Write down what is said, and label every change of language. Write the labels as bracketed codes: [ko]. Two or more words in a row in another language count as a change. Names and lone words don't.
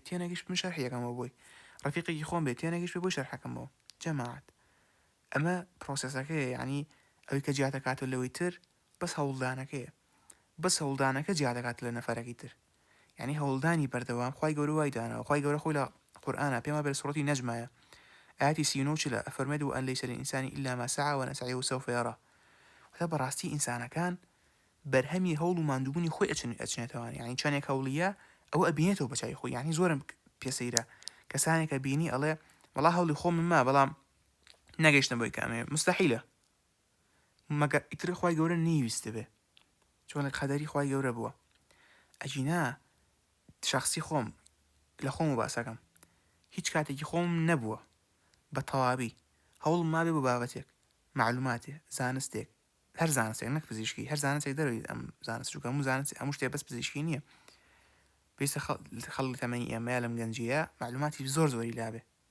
[ckb] تێنەگەیشت من شەرحیەکەمەوە بۆی ڕەفیقێکی خۆم بێت تێنەگەیشت بۆی شەرحەکەمەوە جەماعەت ئەمە پرۆسەسەکەیە یعنی ئەوەی کە جیا دەکاتەوە لەوەی تر بەس هەوڵدانەکەیە بەس هەوڵدانەکە جیا دەکات لە نەفەرەکەی تر یعنی هەوڵدانی بەردەوام خوای گەورە وای داناوە خوای گەورە خۆی لە قورئانە پێما بێت سوڕەتی نەجمایە ئاەتی 39 لە ئەفەرمێت [ar] و ئەن لەیسە للئینسانی ئیلا ما سعى ونسعيه سوف يرى [ckb] واتە بەڕاستی ئینسانەکان بەرهەمی هەوڵ و ماندووبوونی خۆی ئەچنێتەوە یعنی چەندێک هەوڵیە ئەوە ئەبینێتەوە بەچای خۆی یعنی زۆرم پێسەیرە کەسانێکە بینی ئەڵێ وەڵا هەوڵی خۆم ما بەڵام نەگەیشتم بۆی کامێ مستحیلە مەگەر ئیتر خوای گەورە نەیویستە بێ چۆن قەدەری خوای گەورە بووە ئەجینا شخصی خۆم لە خۆم و باسەکەم هیچ کاتێکی خۆم نەبووە بە تەواوی هەوڵم ما بێ بۆ بابەتێک معلوماتێ زانستێک هەر زانستێک نەک پزیشکی هەر زانستێک دەروی ئەم زانست چونکە هەموو شتێ بەس پزیشکی نییە پێویستە خەڵکی تەمەنی ئێمەیە لەم گەنجیە معلوماتی زۆری لابێ